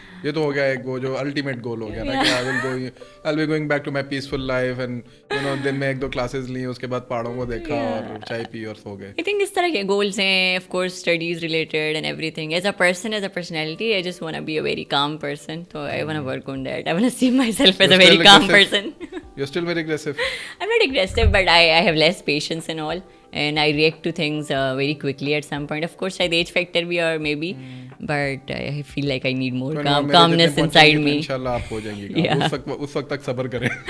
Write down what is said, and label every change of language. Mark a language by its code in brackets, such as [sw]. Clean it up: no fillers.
[ur] یہ تو ہو گیا ایک وہ جو الٹیمیٹ گول ہو گیا نا کہ [en] I'll be going back to my peaceful life and you know [ur] دن میں 1-2 کلاسز لی, اس کے بعد پہاڑوں کو دیکھا اور چائے پی اور سو گئے. [en] I think [ur] اس طرح کے گولس ہیں, [en] of course studies related and everything. As a person, as a personality, I just want to be a very calm person. So I want to work on that. I want to see myself as a very calm person. You're still very aggressive. I'm not aggressive, but I have less patience and all. And I react to things very quickly at some point. Of course, [ur] شاید age factor بھی [en] اور maybe, but I feel like I need more calmness inside me. [ur] انشاءاللہ آپ ہو جائیں گے. اس وقت تک صبر کریں.